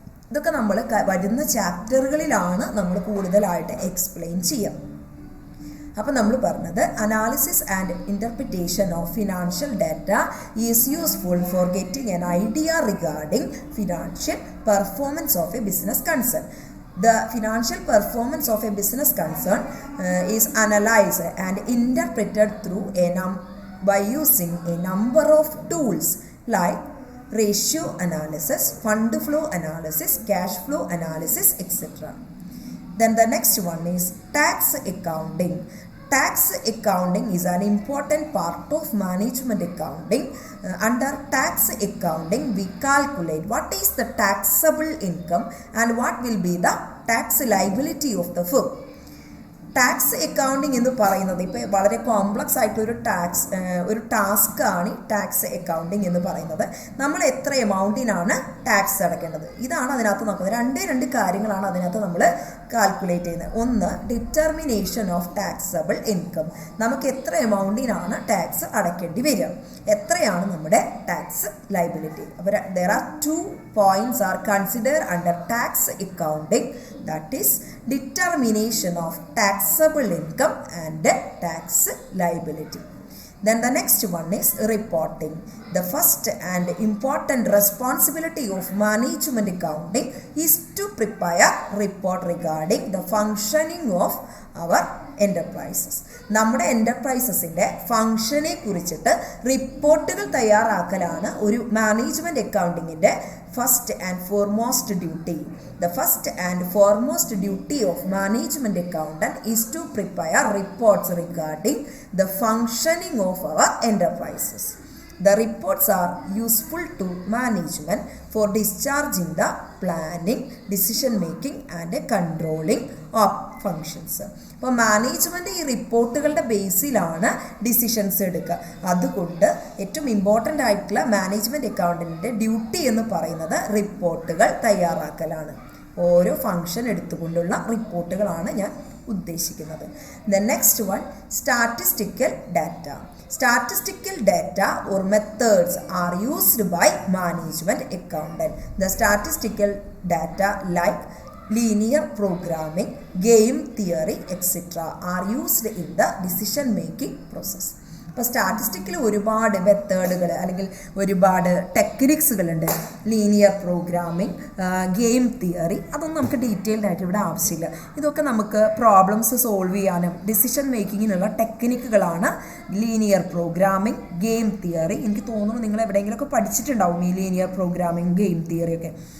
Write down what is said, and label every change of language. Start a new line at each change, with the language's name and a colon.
Malayalam: ഇതൊക്കെ നമ്മൾ വരുന്ന ചാപ്റ്ററുകളിലാണ് നമ്മൾ കൂടുതലായിട്ട് എക്സ്പ്ലെയിൻ ചെയ്യുക.
English: അപ്പോൾ നമ്മൾ പറഞ്ഞത് analysis and interpretation of financial data is useful for getting an idea regarding financial performance of a business concern. The financial performance of a business concern is analyzed and interpreted through by using a number of tools like ratio analysis, fund flow analysis, cash flow analysis, etc. Then the next one is tax accounting. Tax accounting is an important part of management accounting. Under tax accounting, we calculate what is the taxable income and what will be the tax liability of the firm.
Malayalam: Tax accounting എന്ന് പറയുന്നത് ഇപ്പോൾ വളരെ complex ആയിട്ടൊരു task ആണ് tax accounting എന്ന് പറയുന്നത്. നമ്മൾ എത്ര എമൗണ്ടിനാണ് ടാക്സ് അടയ്ക്കേണ്ടത്, ഇതാണ് അതിനകത്ത് നോക്കുന്നത്. രണ്ട് കാര്യങ്ങളാണ് അതിനകത്ത് നമ്മൾ കാൽക്കുലേറ്റ് ചെയ്യുന്നത്. ഒന്ന്,
English: determination of taxable income,
Malayalam: നമുക്ക് എത്ര എമൗണ്ടിനാണ് ടാക്സ് അടയ്ക്കേണ്ടി വരിക, എത്രയാണ് നമ്മുടെ ടാക്സ് ലയബിലിറ്റി.
English: അപ്പോൾ there are 2 points are considered under tax accounting, that is determination of taxable income and tax liability. Then the next one is reporting. The first and important responsibility of management accounting is to prepare report regarding the functioning of our enterprises.
Malayalam: നമ്മുടെ എൻ്റർപ്രൈസസിൻ്റെ ഫങ്ഷനെ കുറിച്ചിട്ട് റിപ്പോർട്ടുകൾ തയ്യാറാക്കലാണ് ഒരു management അക്കൗണ്ടിങ്ങിൻ്റെ
English: First and foremost duty. The first and foremost duty of management accountant is to prepare reports regarding the functioning of our enterprises. The reports are useful to management for discharging the planning, decision making and controlling of functions.
Malayalam: അപ്പോൾ management ഈ റിപ്പോർട്ടുകളുടെ ബേസിലാണ് decisions എടുക്കുക. അതുകൊണ്ട് ഏറ്റവും important ആയിട്ടുള്ള management അക്കൗണ്ടൻറ്റിൻ്റെ duty എന്ന് പറയുന്നത് റിപ്പോർട്ടുകൾ തയ്യാറാക്കലാണ്. ഓരോ ഫങ്ഷൻ എടുത്തുകൊണ്ടുള്ള റിപ്പോർട്ടുകളാണ് ഞാൻ ഉദ്ദേശിക്കുന്നത്.
English: The next one, statistical data. Statistical data or methods are used by management accountant. The statistical data like linear programming, game theory, etc. are used in the decision making process.
Malayalam: ഇപ്പോൾ സ്റ്റാറ്റിസ്റ്റിക്കിൽ ഒരുപാട് മെത്തേഡുകൾ അല്ലെങ്കിൽ ഒരുപാട് ടെക്നിക്സുകളുണ്ട്. Linear programming, game theory, അതൊന്നും നമുക്ക് detailed ആയിട്ട് ഇവിടെ ആവശ്യമില്ല. ഇതൊക്കെ നമുക്ക് പ്രോബ്ലംസ് സോൾവ് ചെയ്യാനും decision മേക്കിങ്ങിനുള്ള ടെക്നിക്കുകളാണ്. Linear programming, game theory, എനിക്ക് തോന്നുന്നു നിങ്ങൾ എവിടെയെങ്കിലുമൊക്കെ പഠിച്ചിട്ടുണ്ടാവും ഈ ലീനിയർ പ്രോഗ്രാമിംഗ്, ഗെയിം തിയറിയൊക്കെ.